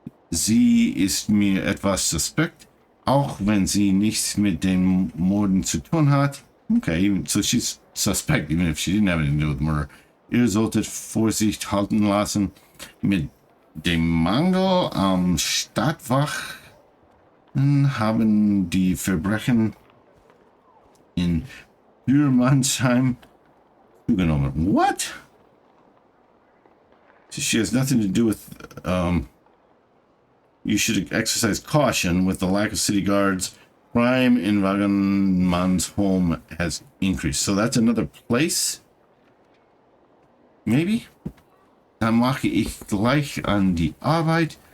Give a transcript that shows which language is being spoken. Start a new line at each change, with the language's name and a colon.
German: Sie ist mir etwas suspekt, auch wenn sie nichts mit den Morden zu tun hat.
English: Okay, so she's suspect even if she didn't have anything to do with murder.
German: Ihr solltet Vorsicht halten lassen. Mit dem Mangel am Stadtwachen haben die Verbrechen in Firmansheim zugenommen.
English: What? She has nothing to do with... you should exercise caution with the lack of city guards. Crime in Wagenmann's home has increased. So that's another place? Maybe?
German: Dann mache ich gleich an die Arbeit.